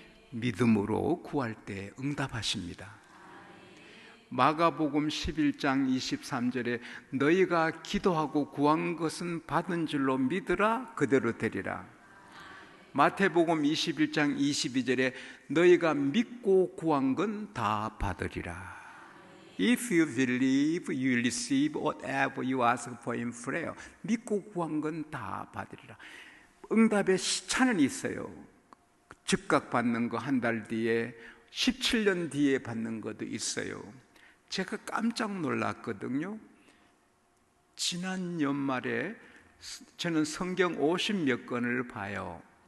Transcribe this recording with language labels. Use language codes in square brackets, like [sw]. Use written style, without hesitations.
[ko] 믿음으로 구할 때 응답하십니다. 마가복음 11장 23절에 너희가 기도하고 구한 것은 받은 줄로 믿으라, 그대로 되리라. 마태복음 21장 22절에 너희가 믿고 구한 건 다 받으리라. [en] If you believe, you will receive whatever you ask for in prayer. [ko] 믿고 구한 건 다 받으리라. 응답의 시차는 있어요. 즉각 받는 거 한 달 뒤에, 17년 뒤에 받는 것도 있어요. 제가 깜짝 놀랐거든요. 지난 연말에 저는 성경 50몇 권을 봐요.